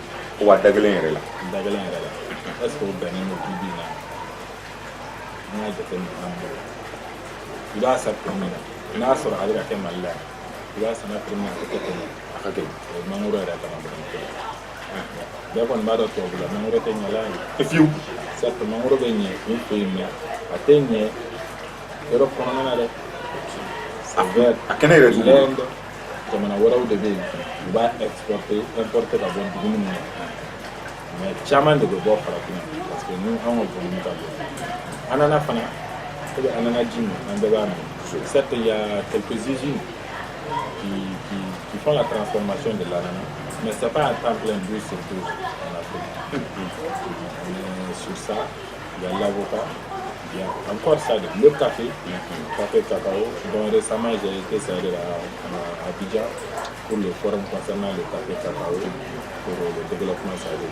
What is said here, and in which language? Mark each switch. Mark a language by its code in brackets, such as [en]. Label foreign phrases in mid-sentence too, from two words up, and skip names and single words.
[bm] wa da gɛlɛn yɛrɛ la da gɛlɛn yɛrɛ la [fr] est ce que [bm] o bɛnnen don bi bi in na an ka jateminɛ an bolo i b'a san prix min na n'a sɔrɔ a bɛ ka kɛ Mali la i b'a san prix min na o tɛ tɛmɛ a ka gɛlɛn o ye mangoro yɛrɛ kama dɔrɔn bɛɛ kɔni b'a dɔn tubabu la mangoro tɛ ɲɛ la ye fiyewu certes mangoro bɛ ɲɛ u fɛ yen mais a tɛ ɲɛ yɔrɔ kɔnɔna na dɛ [fr] c'est vert [bm] a kɛnɛ yɛrɛ t'u bolo jamana wɛrɛw de bɛ yen u b'a importer ka bɔ dugu minnu na mais caman de bɛ bɔ farafinna [fr] parce que nous [bm] anw ka volume ka bon ananas fana e bɛ ananas ji min an bɛɛ b'a min [fr] certes il y a quelques usines qui font la transformation de l'ananas mais c'est pas à temps plein d'huile surtout en Afrique mais sur ça il y a l'avocat il y a encore ça le café café cacao dont récemment j'ai été à Abidjan pour le forum concernant le café cacao pour le développement sahélien.